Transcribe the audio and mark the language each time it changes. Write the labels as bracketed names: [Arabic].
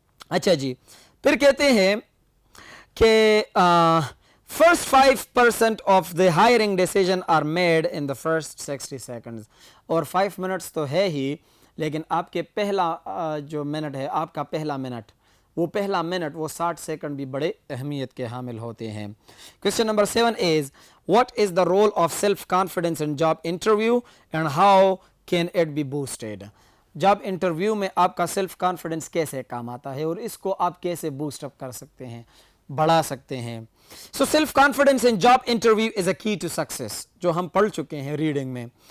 [Urdu] اچھا جی, پھر کہتے ہیں کہ [English] first 5% of the hiring decision are made in the first 60 seconds. [Urdu] اور 5 منٹس تو ہے ہی, لیکن آپ کے پہلا جو منٹ ہے, آپ کا پہلا منٹ, وہ 60 سیکنڈ بھی بڑے اہمیت کے حامل ہوتے ہیں. [English] Question number 7 is what is the role of self confidence in job interview and how can it be boosted? [Urdu] Job interview میں آپ کا سیلف کانفیڈنس کیسے کام آتا ہے اور اس کو آپ کیسے بوسٹ اپ کر سکتے ہیں, بڑھا سکتے ہیں. [English] So self confidence in job interview is a key to success, [Urdu] جو ہم pढ़ چکے ہیں ریڈنگ میں.